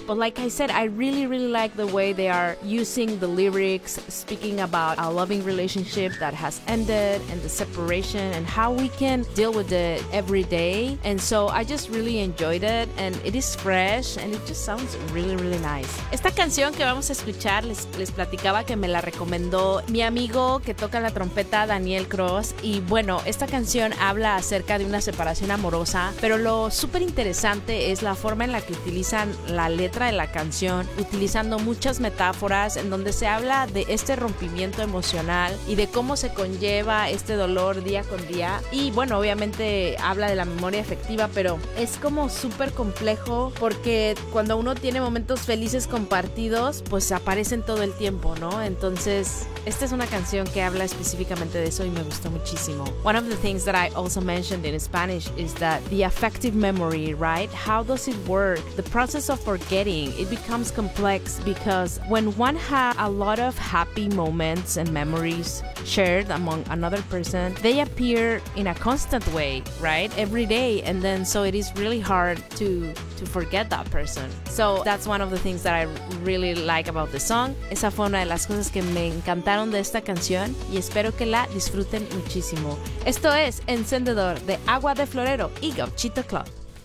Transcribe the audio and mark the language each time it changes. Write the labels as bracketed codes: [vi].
[en] But like I said, I really, really like the way they are using the lyrics, speaking about a loving relationship that has ended and the separation and how we can deal with it every day. And so I just really enjoyed it and it is fresh and it just sounds really, really nice. [es] Esta canción que vamos a escuchar, les platicaba que me la recomendó mi amigo que toca la trompeta, Daniel Cross. Y bueno, esta canción habla acerca de una separación amorosa, pero lo súper interesante es la forma en la que utilizan la letra de la canción, utilizando muchas metáforas en donde se habla de este rompimiento emocional y de cómo se conlleva este dolor día con día. Y bueno, obviamente habla de la memoria afectiva, pero es como súper complejo porque cuando uno tiene momentos felices compartidos, pues aparecen todo el tiempo, ¿no? Entonces, esta es una canción que habla específicamente de eso y me gustó muchísimo. [en] One of the things that I also mentioned in Spanish is that the affective memory, right? How does it work? The process of forgetting, it becomes complex because when one has a lot of happy moments and memories shared among another person, they appear in a constant way, right? Every day. And then so it is really hard to forget that person. So that's one of the things that I really like about the song. [es] Esa fue una de las cosas que me encantaron de esta canción y espero que la disfruten muchísimo. Esto es Encendedor de Agua de Florero y Gauchito Club.